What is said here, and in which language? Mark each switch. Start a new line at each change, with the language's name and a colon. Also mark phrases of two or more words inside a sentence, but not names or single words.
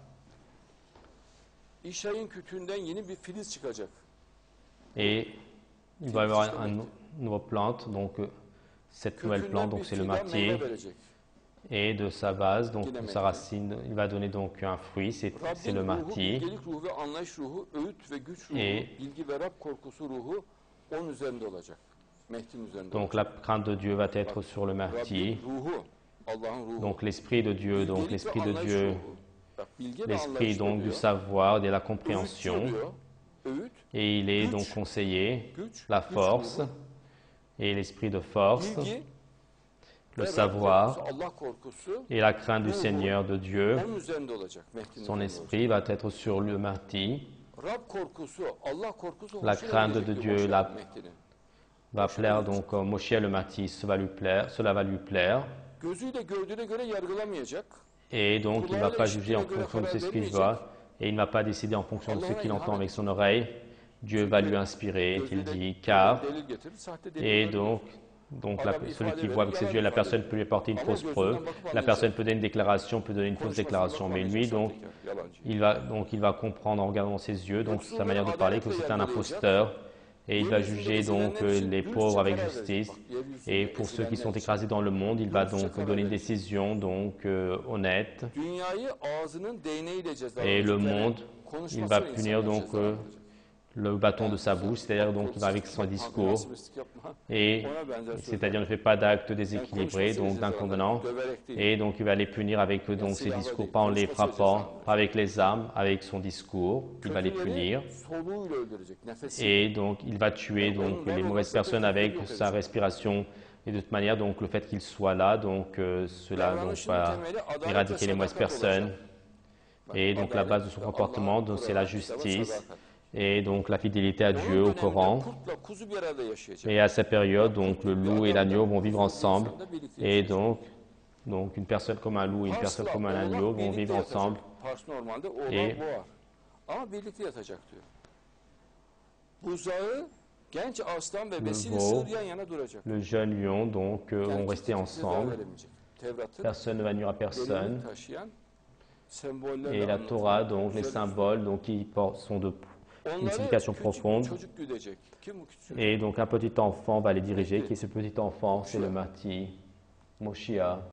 French: Et il va y avoir une nouvelle plante, cette nouvelle plante, c'est le Mahdi. Et de sa base, donc de sa racine, il va donner donc un fruit, c'est
Turkish: Rabbin
French: le
Turkish: ruhu,
French: martyr.
Turkish: bilgelik ruhu ve anlayış ruhu, öğüt ve güç ruhu,
French: Et
Turkish: bilgi ve Rab korkusu ruhu onun üzerinde olacak. Mehdi'nin üzerinde
French: donc
Turkish: olacak.
French: la crainte de Dieu va être sur le martyr.
Turkish: Rabbin ruhu, Allah'ın ruhu.
French: Donc l'esprit de Dieu, donc
Turkish: Bilgelik ve
French: l'esprit de
Turkish: anlayış
French: Dieu,
Turkish: ruhu. Bak, bilge ve
French: l'esprit
Turkish: anlayış
French: donc du
Turkish: diyor.
French: savoir, de la
Turkish: Öğütçü
French: compréhension.
Turkish: diyor. Öğüt,
French: Et il est
Turkish: güç,
French: donc conseiller,
Turkish: güç,
French: la
Turkish: güç
French: force
Turkish: ruhu,
French: et l'esprit de force,
Turkish: bilgi
French: le
Turkish: ve Rab
French: savoir
Turkish: korkusu, Allah korkusu
French: et la crainte du Seigneur de Dieu.
Turkish: onun üzerinde olacak. Mehdi'nin
French: Son
Turkish: üzerinde
French: esprit va être sur le martyr.
Turkish: olacak. Rab korkusu, Allah korkusu
French: La
Turkish: hoşuna
French: crainte
Turkish: gidecek
French: de
Turkish: bir
French: Dieu,
Turkish: Moşe
French: la-
Turkish: Mehdi'nin.
French: Va plaire donc Moshe le martyr, cela va lui plaire.
Turkish: Gözüyle gördüğüne göre yargılamayacak.
French: Et donc il ne va pas juger en fonction de ce qu'il voit et il ne va pas décider en fonction de ce qu'il entend avec son oreille. Dieu va lui inspirer, qu'il dit, car,
Turkish: Delil getirir, sahte
French: et
Turkish: deliller
French: donc celui qui voit avec ses yeux, la personne peut lui apporter une fausse preuve, la personne peut donner une déclaration, peut donner une fausse déclaration, mais lui donc, il va comprendre en regardant ses yeux, donc sa manière de parler, que c'est un imposteur, et il va juger donc les pauvres avec justice, et pour ceux qui sont écrasés dans le monde, il va donc donner une décision donc honnête,
Turkish: Dünyayı ağzının değneğiyle
French: et
Turkish: cezalandıracak.
French: le
Turkish: Yani
French: monde, il
Turkish: konuşmasıyla
French: va punir
Turkish: insanları
French: donc
Turkish: cezalandıracak.
French: le bâton de sa bouche, c'est-à-dire donc il va avec son discours, et c'est-à-dire ne fait pas d'actes déséquilibrés, donc d'inconvenants, et donc il va les punir avec donc ses discours, pas en les frappant, pas avec les armes, avec son discours, il va les punir,
Turkish: Soluğuyla öldürecek. Nefesi.
French: et donc il va tuer donc les mauvaises personnes avec sa respiration, et de toute manière donc le fait qu'il soit là, donc cela donc va éradiquer les mauvaises personnes, et donc la base de son comportement, donc c'est la justice, et donc la fidélité à Dieu, au Coran.
Turkish: Kurtla kuzu bir arada yaşayacak.
French: Et à cette période, donc le loup et l'agneau vont vivre ensemble. Et donc une personne comme un loup et une personne comme un agneau vont vivre ensemble.
Turkish: Pars normalde oğlan
French: Et-
Turkish: boğar. Ama birlikte yatacak diyor. Buzağı genç aslan ve besili
French: veau,
Turkish: sığır yan yana duracak.
French: Le jeune lion, donc, vont rester ensemble.
Turkish: Veremeyecek. Tevrat'ın
French: Personne ne va nuire à personne.
Turkish: derinlik taşıyan sembollerle
French: Et la
Turkish: anlatılan
French: Torah, donc les
Turkish: güzel-
French: symboles, donc qui sont de une
Turkish: Onları
French: signification
Turkish: küçük
French: profonde.
Turkish: çocuk güdecek. Kim bu küçük?
French: Et donc un petit enfant va les diriger. Qui est ce petit enfant? C'est le martyr, Moshiach.